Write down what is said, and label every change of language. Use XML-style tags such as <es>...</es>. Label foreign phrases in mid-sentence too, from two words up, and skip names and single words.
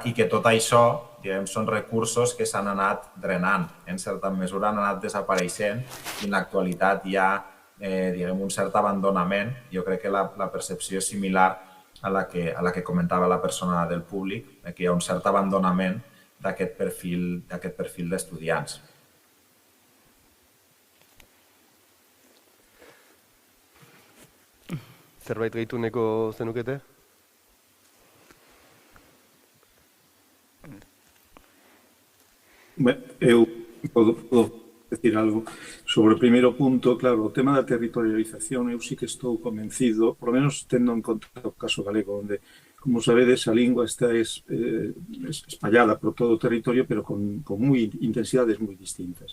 <ca>I que tot això són recursos que s'han anat drenant, en certa mesura han anat desapareixent, i en l'actualitat hi ha un cert abandonament. Jo crec que la percepció és similar a la que comentava la persona del públic, que hi ha un cert abandonament d'aquest perfil d'estudiants.</ca> <eu>Zerbait gehitu neko zenukete?</eu> <gl>Eu podo decir algo sobre o primeiro punto. Claro, o tema da territorialización, eu sí que estou convencido,</gl> <es>por lo menos</es> <gl>tendo en conta o caso galego, onde, como sabedes, a lingua está espallada por todo o territorio, pero con intensidades moi distintas.</gl>